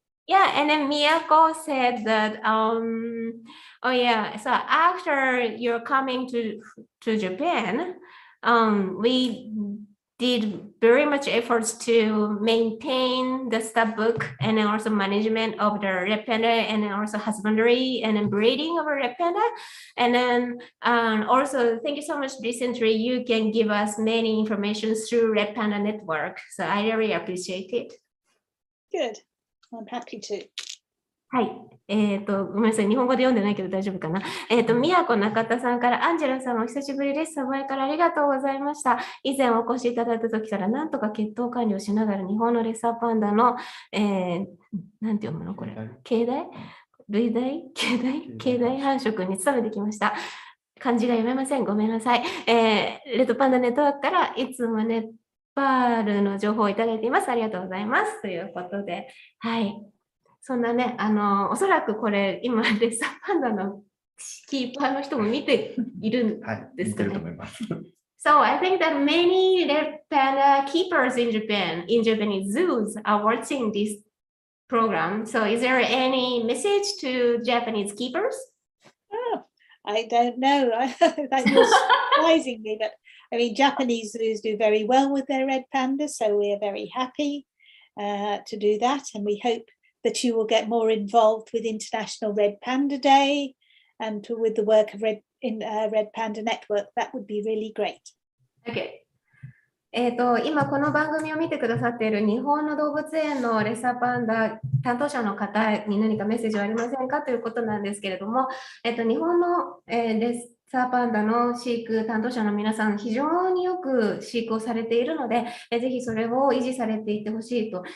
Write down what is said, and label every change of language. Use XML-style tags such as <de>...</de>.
<en>Yeah, and then Miyako said that oh yeah, so after you're coming to Japan, we did very much efforts to maintain the stud book and then also management of the red panda and then also husbandry and then breeding of a red panda. And then also thank you so much recently you can give us many information through Red Panda Network. So I really appreciate it. Good. I'm happy to.</en> <ja>はい。ごめんなさい。日本語で読んでないけど大丈夫かな。宮古中田さんから、アンジェラさんお久しぶりです。前からありがとうございました。以前お越しいただいた時からなんとか血統管理をしながら日本のレッサーパンダの、なんて読むのこれ。形態類大形態繁殖に努めてきました。漢字が読めません。ごめんなさい。レッドパンダネットワークからいつもネパールの情報をいただいています。ありがとうございます。ということで、はい。そんなね、おそらくこれ、今、レッサーパンダのキーパーの人も見ているんですかね。見てると思います。</ja> <en>So I think that many red panda keepers in Japan, in Japanese zoos, are watching this program. So is there any message to Japanese keepers? Oh, I don't know. That was surprising me, but I mean, Japanese zoos do very well with their red pandas, so we are very happy to do that, and we hope that you will get more involved with International Red Panda Day and with the work of Red Panda Network. That would be really great. Okay.</en> <ja>今この番組を見てくださっている日本の動物園のレッサーパンダ担当者の方に何かメッセージはありませんかということなんですけれども、日本の、レッサーパンダの飼育担当者の皆さん非常によく飼育をされているので、ぜひそれを維持されていってほしいと。</ja>